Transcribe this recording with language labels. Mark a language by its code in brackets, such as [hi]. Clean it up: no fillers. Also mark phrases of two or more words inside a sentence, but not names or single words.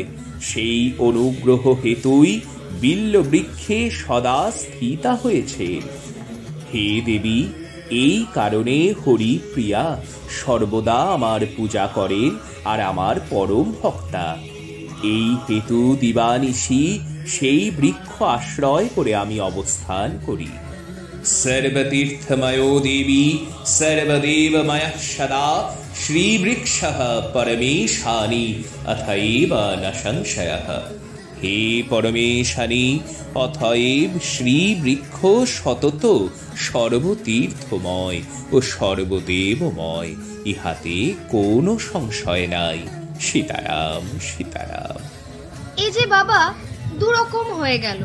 [bn] সেই অনুগ্রহ হেতুই বিল্ল বৃক্ষে সদা স্থিতা হয়েছেন। হে দেবী, এই কারণে হরি প্রিয়া সর্বদা আমার পূজা করেন আর আমার পরম ভক্তা। এই হেতু দিবানিশি সেই বৃক্ষ আশ্রয় করে আমি অবস্থান করি। [sa] सर्वतीर्थमयो देवी सर्वदेवमयः सदा श्रीवृक्षः परमेशानी अथैव न संशयः। [bn] হে পরমেশানী, অতএব শ্রীবৃক্ষ সতত সর্বতীর্থময় ও সর্বদেবময়, ইহাতে কোনো সংশয় নাই। সীতারাম সীতারাম। এই যে বাবা দুরকম হয়ে গেল।